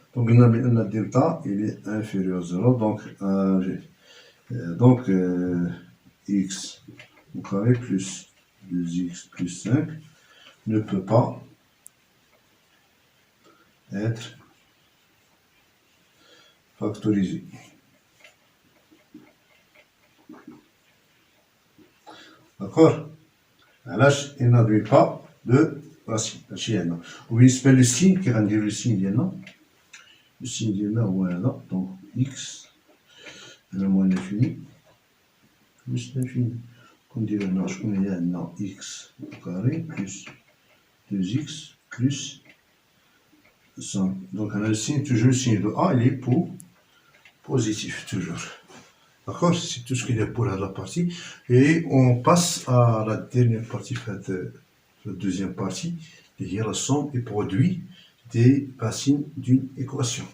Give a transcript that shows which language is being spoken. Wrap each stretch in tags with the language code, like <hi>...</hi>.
<fr>donc</fr> <ar>قلنا بأن الدلتا</ar> <fr>il est inférieur à 0 donc x au carré plus 2x plus 5 ne peut pas être factorisé. d'accord علاش il n'admet pas de racine</fr> <ar>هادشي عندنا. وبالنسبة للسين كي غنديرو السين ديالنا هو هذا donc x هنا</ar> <fr>moins l'infini plus l'infini</fr> <ar>كنديرو هنا شكون هي عندنا</ar> <fr>x au carré plus 2x plus 5. donc</fr> <ar>هنا السين</ar> <fr>toujours le signe de a il est positif toujours. d'accord c'est tout ce qu'il y a pour la partie et on passe à la dernière partie la deuxième partie qui est la somme et produit des racines d'une équation.</fr>